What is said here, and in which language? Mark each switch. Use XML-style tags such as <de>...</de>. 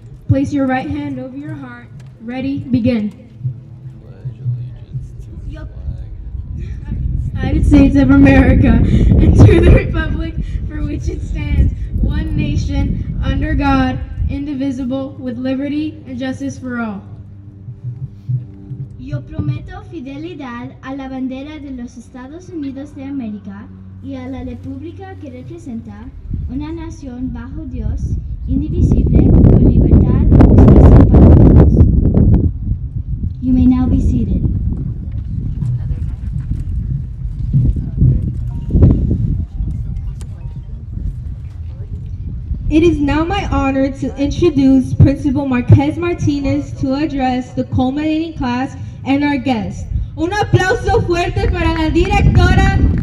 <en>Place your right hand over your heart. Ready, begin. United States of America, and to the republic for which it stands, one nation, under God, indivisible, with liberty and justice for all.</en> <es>Yo prometo fidelidad a la bandera de los Estados Unidos de América y a la república que representa una nación bajo Dios, indivisible, con libertad y justicia para todos.</es> <en>You may now be seated. It is now my honor to introduce Principal Marquez Martinez to address the culminating class and our guests.</en> <es>Un aplauso fuerte para la directora.</es>